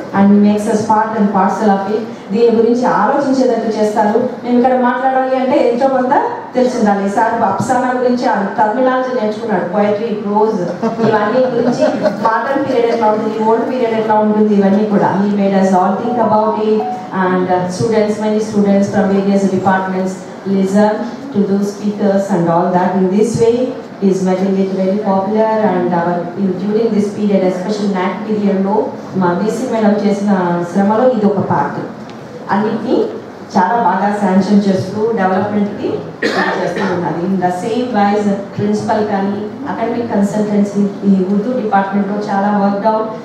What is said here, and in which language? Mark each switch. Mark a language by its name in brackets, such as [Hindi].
[English] And makes us part and parcel of it. [Telugu] దీని గురించి ఆలోచించేటట్టు చేస్తారు. మేము ఇక్కడ మాట్లాడాలి అంటే ఎంతో కొంత తెలిసిండాలి. సార్ అప్సానా గురించి టర్మినాలజీ నేర్చుకున్నాడు, పోయట్రీ, ప్రోజ్, ఇవన్నీ గురించి మోడర్న్ పీరియడ్ ఎట్లా ఉంటుంది, ఓల్డ్ పీరియడ్ ఎట్లా ఉంటుంది, ఇవన్నీ కూడా [English] He made us all think about it. And students, many students from various departments listen to those speakers and all that. In this way is making it very popular. And during this period, especially NAT period [Telugu] లో మా BC madam చేసిన శ్రమలో ఇది ఒక part. అన్నిటినీ చాలా బాగా sanction చేస్తూ డెవలప్మెంట్కి చేస్తూ ఉన్నది. [English] in the same wise [Telugu] principal కానీ అకాడమిక్ కన్సల్టెన్సీ ఈ ఉర్దూ డిపార్ట్మెంట్లో చాలా వర్క్ అవుట్.